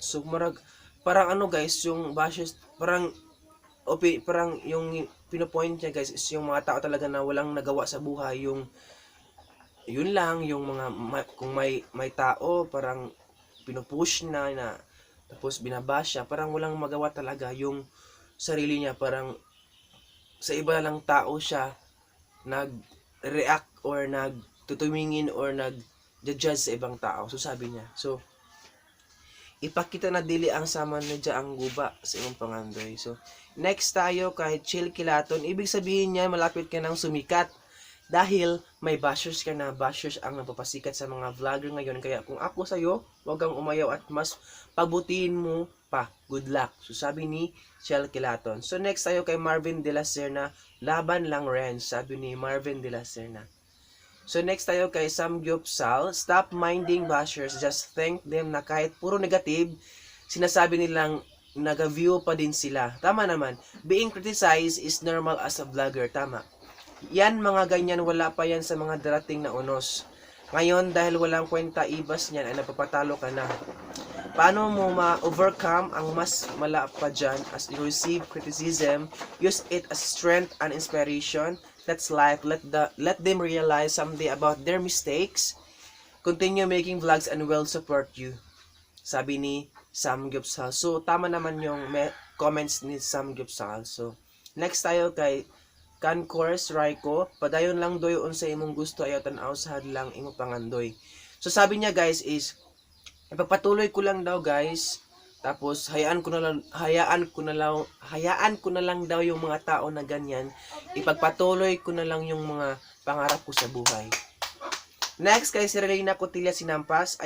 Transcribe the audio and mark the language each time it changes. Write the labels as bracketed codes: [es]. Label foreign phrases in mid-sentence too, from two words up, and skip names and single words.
[tl] So murag parang ano guys, yung bashers parang parang yung pinopoint niya guys is yung mga tao talaga na walang nagawa sa buhay, yung yun lang yung mga kung may tao parang pinupush na tapos binabash siya, parang walang magawa talaga yung sarili niya, parang sa iba lang tao siya nag-react or nagtutumingin or nag-judge sa ibang tao. So sabi niya, [ceb] so ipakita na dili ang sama na ang guba sa imong pangandoy. [tl] So next tayo kay Chill Kilaton. Ibig sabihin niya malapit ka nang sumikat dahil may bashers ka na. Bashers ang napapasikat sa mga vlogger ngayon, kaya kung ako sa'yo, huwag kang umayaw at mas pagbutihin mo pa. [en] Good luck. [tl] So sabi ni Chill Kilaton. So next tayo kay Marvin De La Serna. Laban lang ren, sabi ni Marvin De La Serna. So next tayo kay Samgyupsal. [en] Stop minding bashers, just thank them [tl] na kahit puro negative, sinasabi nilang nag-view pa din sila. Tama naman. [en] Being criticized is normal as a vlogger. [tl] Tama. Yan mga ganyan, wala pa yan sa mga darating na unos. Ngayon dahil walang kwenta ibas niyan ay napapatalo ka na. Paano mo ma-overcome ang mas mala pa dyan [en] as you receive criticism? Use it as strength and inspiration. That's life. Let them realize someday about their mistakes. Continue making vlogs and we'll support you. [tl] Sabi ni Samgyupsal. So tama naman yung comments ni Samgyupsal. So next tayo kay Cancors Raiko. [ceb] Padayon lang doy unsa imong gusto, ayaw tan-aw sa hadlang imong pangandoy. [tl] So sabi niya guys is ipagpatuloy ko lang daw guys. Tapos hayaan ko na lang daw yung mga tao na ganyan. Ipagpatuloy ko na lang yung mga pangarap ko sa buhay. Next kay si Relina Cotilla Sinampas.